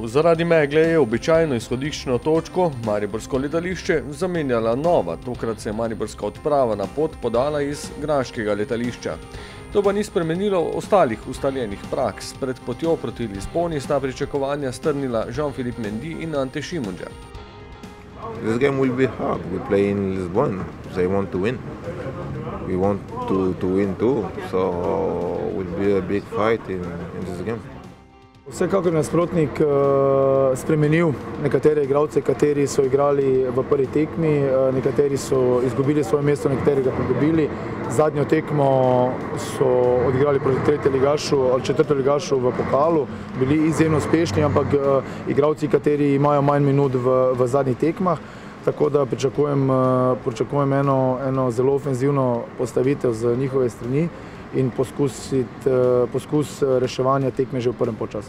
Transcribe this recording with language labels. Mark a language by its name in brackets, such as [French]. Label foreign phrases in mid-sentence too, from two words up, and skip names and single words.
[Slovenian] Zaradi megle je običajno izhodiščno točko, mariborsko letališče, zamenjala nova. Tokrat se je mariborska odprava na pot podala iz graškega letališča. To pa ni spremenilo ostalih ustaljenih praks. Pred potjo proti Lizboni sta pričakovanja strnila Jean-Philippe Mendy in Ante Šimundža. [English] This game will be hard. We play in Lisbon. They want to win. We want to win too. So it will be a big fight in this game. [Slovenian] Vsekakor nasprotnik spremenil nekatere igralce, kateri so igrali v prvi tekmi, nekateri so izgubili svoje mesto, nekateri ga pridobili. Zadnjo tekmo so odigrali proti tretjeligašu ali četrteligašu v pokalu, bili izjemno uspešni, ampak igralci, kateri imajo manj minut v zadnjih tekmah, tako da pričakujem eno zelo ofenzivno postavitev z njihove strani in poskus reševanja tekme že v prvem polčasu.